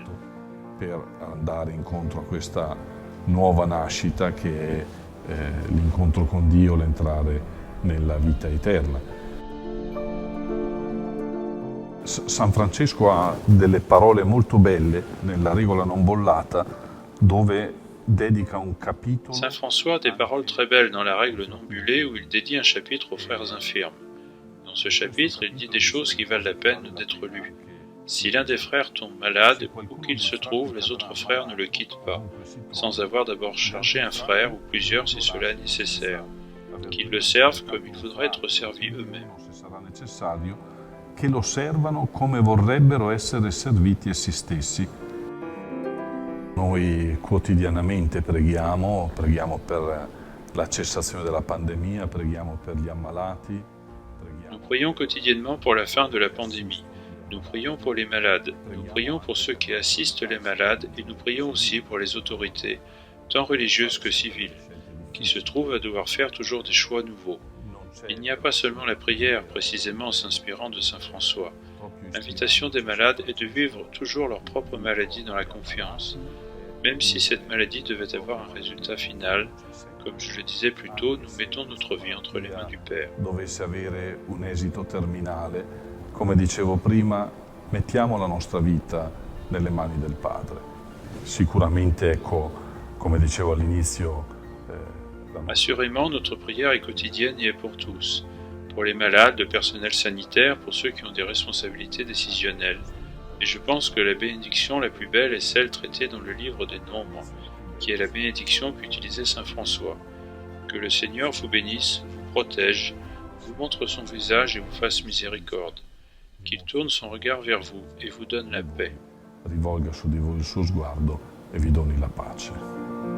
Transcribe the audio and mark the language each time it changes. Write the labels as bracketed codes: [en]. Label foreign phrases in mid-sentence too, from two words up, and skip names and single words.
[it] Per andare incontro a questa nuova nascita che è l'incontro con Dio, l'entrare nella vita eterna. San Francesco ha delle parole molto belle nella regola non bollata, dove dedica un capitolo. [fr] Saint François a des paroles très belles dans la règle non bullée où il dédie un chapitre aux frères infirmes. Dans ce chapitre, il dit des choses qui valent la peine d'être lues. Si l'un des frères tombe malade, où qu'il se trouve, les autres frères ne le quittent pas, sans avoir d'abord chargé un frère ou plusieurs si cela est nécessaire, qu'ils le servent comme il faudrait être servis eux-mêmes. [it] Che lo servano come vorrebbero essere serviti essi stessi. Noi quotidianamente preghiamo per la cessazione della pandemia, preghiamo per gli ammalati. [fr] Nous prions quotidiennement pour la fin de la pandémie. Nous prions pour les malades, nous prions pour ceux qui assistent les malades et nous prions aussi pour les autorités, tant religieuses que civiles, qui se trouvent à devoir faire toujours des choix nouveaux. Il n'y a pas seulement la prière, précisément en s'inspirant de Saint François. L'invitation des malades est de vivre toujours leur propre maladie dans la confiance, même si cette maladie devait avoir un résultat final. Comme je le disais plus tôt, nous mettons notre vie entre les mains du Père. [it] Dovesse avere un esito terminale, come dicevo prima, mettiamo la nostra vita nelle mani del Padre. Sicuramente, ecco, come dicevo all'inizio, [fr] Assurément, notre prière est quotidienne et est pour tous. Pour les malades, le personnel sanitaire, pour ceux qui ont des responsabilités décisionnelles. Et je pense que la bénédiction la plus belle est celle traitée dans le livre des Nombres, qui est la bénédiction qu'utilisait saint François. Que le Seigneur vous bénisse, vous protège, vous montre son visage et vous fasse miséricorde. Qu'il tourne son regard vers vous et vous donne la paix. [it] Rivolga su di voi il suo sguardo e vi doni la pace.